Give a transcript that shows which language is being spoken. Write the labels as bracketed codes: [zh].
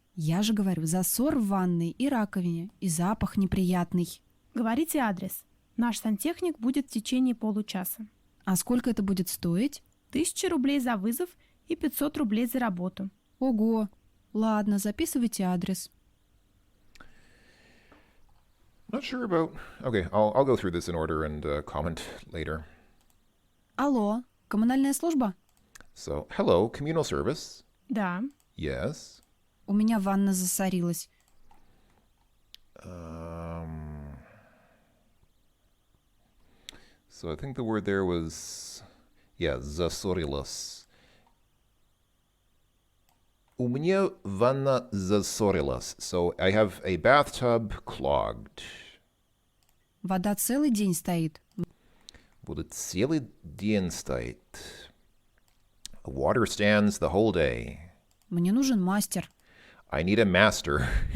[ru] Я же говорю, засор в ванной и раковине, и запах неприятный. Говорите адрес. Наш сантехник будет в течение получаса. А сколько это будет стоить? 1000 рублей за вызов и 500 рублей за работу. Ого! Ладно, записывайте адрес. [en] Not sure about. Okay, I'll go through this in order and comment later. [ru] Алло, коммунальная служба? [en] So, hello, communal service. [ru] Да. [en] Yes. [ru] У меня ванна засорилась. [en] So I think the word there was, засорилась. [ru] У меня ванна засорилась. [en] So I have a bathtub clogged. [ru] Вода целый день стоит. Вода целый день стоит. [en] Water stands the whole day. [ru] Мне нужен мастер. [en] I need a master.